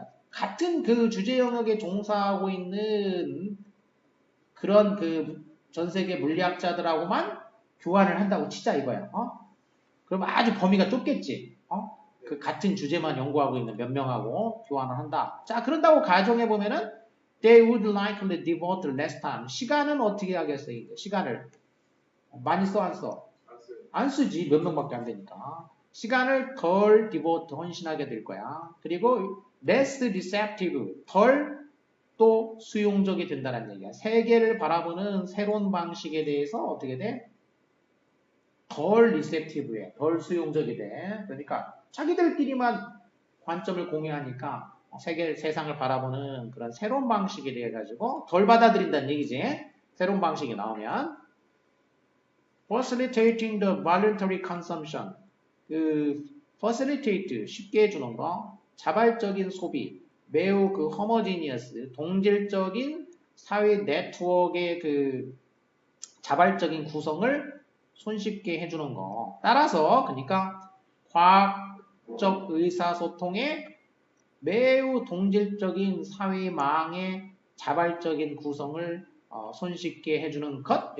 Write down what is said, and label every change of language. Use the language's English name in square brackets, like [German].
[Korean] 같은 그 주제 영역에 종사하고 있는 그런 그 전 세계 물리학자들하고만 교환을 한다고 치자 이거야. 그러면 아주 범위가 좁겠지. 그 같은 주제만 연구하고 있는 몇 명하고 교환을 한다. 자, 그런다고 가정해 보면은 [English] they would likely devote less time. [Korean] 시간은 어떻게 하겠어? 이제 시간을 많이 써 안 써? 안 쓰지. 몇 명밖에 안 되니까. 시간을 덜 devote 헌신하게 될 거야. 그리고 [English] less receptive, [Korean] 덜 또 수용적이 된다는 얘기야. 세계를 바라보는 새로운 방식에 대해서 어떻게 돼? 덜 리셉티브해, 덜 수용적이 돼. 그러니까 자기들끼리만 관점을 공유하니까 세상을 바라보는 그런 새로운 방식에 대해 가지고 덜 받아들인다는 얘기지. 새로운 방식이 나오면 [English] facilitating the voluntary consumption. [Korean] 그 facilitate 쉽게 해주는 거, 자발적인 소비, 매우 그 homogeneous 동질적인 사회 네트워크의 그 자발적인 구성을 손쉽게 해주는 거. 따라서 그러니까 과학적 의사소통에 매우 동질적인 사회망의 자발적인 구성을 손쉽게 해주는 것.